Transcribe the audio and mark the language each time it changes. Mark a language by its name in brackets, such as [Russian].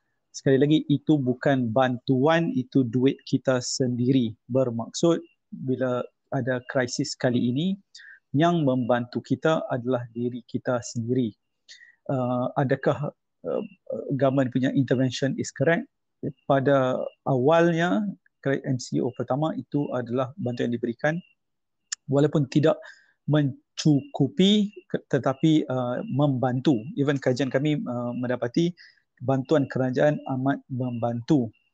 [Malay] Sekali lagi, itu bukan bantuan, itu duit kita sendiri. Bermaksud bila ada krisis kali ini, yang membantu kita adalah diri kita sendiri. [English] Adakah government punya intervention is correct? [Malay] Pada awalnya, MCO pertama itu adalah bantuan yang diberikan, walaupun tidak mencukupi, tetapi membantu. Even kajian kami mendapati bantuan kerajaan amat membantu.